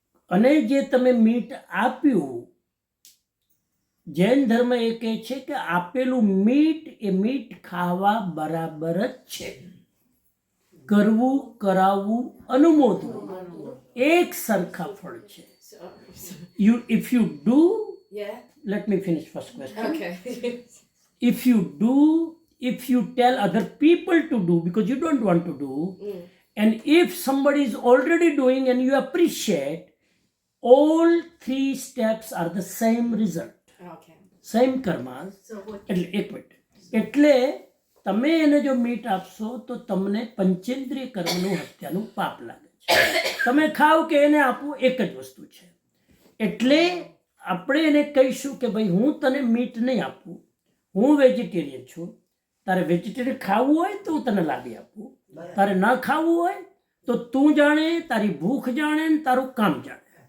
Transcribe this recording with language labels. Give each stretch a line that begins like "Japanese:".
Gujarati: અને જે તમે મીટ આપ્યું, જૈન ધર્મ એ કહે છે કે આપેલું મીટ એ મીટ ખાવા બરાબર જ છે. કરવું, કરાવવું, અનુમોદવું એક સરખા ફળ છે.
English: If you do, Yeah. let me finish first question. Okay. If you tell other people to do because you don't want to do, and if somebody is already doing and you appreciate, all three steps are the same result, Okay. same karmas. So what
Gujarati: એટલે એક minute, એટલે તમે એને જો meet આપશો તો તમને પંચેન્દ્રિય કર્મનું હત્યાનું પાપ લાગે છે. તમે ખાવ કે એને આપવું એક જ વસ્તુ છે. એટલે આપણે એને કહીશું કે ભાઈ હું તને મીટ નહીં આપું, હું વેજીટેરિયન છું, તારે વેજીટેરિયન ખાવું હોય તો હું તને લાવી આપું, તારે ન ખાવું હોય તો તું જાણે, તારી ભૂખ જાણે ને તારું કામ જાણે.